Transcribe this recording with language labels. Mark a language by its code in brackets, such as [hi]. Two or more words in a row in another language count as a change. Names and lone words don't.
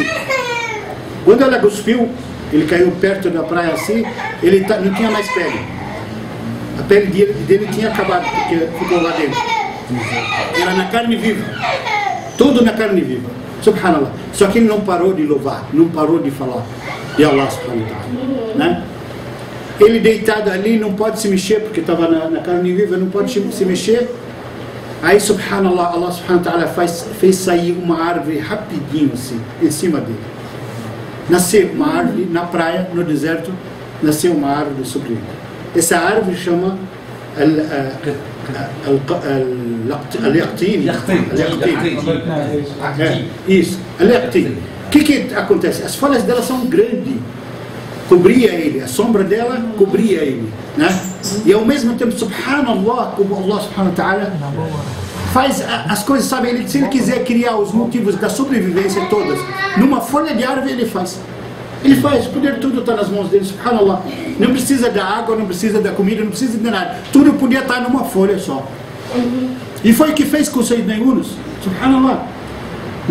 [pt] Quando ela cuspiu, ele caiu perto da praia assim, ele não tinha mais pele. A pele dele tinha acabado, porque ficou lá dentro. Era na carne viva. Tudo na carne viva. Subhanallah. Só que ele não parou de louvar, não parou de falar de [ar] الله سبحانه وتعالى, [pt] né? Ele deitado ali não pode se mexer, porque estava na carne viva, não pode se mexer. Aí, [ar] سبحان الله، الله سبحانه وتعالى [pt] fez sair uma árvore rapidinho assim, em cima dele. Nasceu uma árvore na praia, no deserto, nasceu uma árvore sobre ele. Essa árvore chama al-yaqtin. Isso, al-yaqtin. O que acontece? As folhas dela são grandes, cobria ele, a sombra dela cobria ele, né? E ao mesmo tempo, subhanallah, como [ar] الله سبحانه وتعالى [pt] faz as coisas, sabe? Se ele quiser criar os motivos da sobrevivência todas, numa folha de árvore ele faz. Ele faz, o poder tudo está nas mãos dele, subhanallah. Não precisa da água, não precisa da comida, não precisa de nada. Tudo podia estar numa folha só. E foi o que fez com o Sayyidina Yunus, subhanallah.